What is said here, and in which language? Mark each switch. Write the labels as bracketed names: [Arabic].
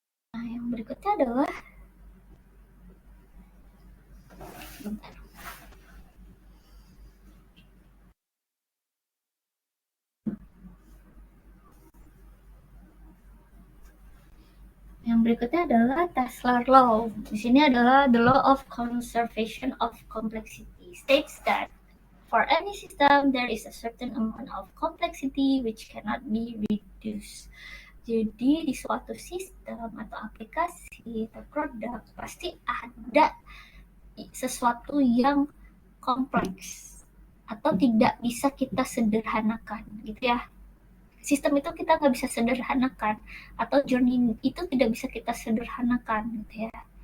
[Indonesian] Nah, yang berikutnya adalah bentar. Yang berikutnya adalah Tesla Law. Di sini adalah [English] the law of conservation of complexity. States that for any system there is a certain amount of complexity which cannot be reduced. [Indonesian] Jadi di suatu sistem atau aplikasi atau produk pasti ada sesuatu yang kompleks atau tidak bisa kita sederhanakan gitu ya. Sistem itu kita nggak bisa sederhanakan atau journey itu tidak bisa kita sederhanakan gitu ya.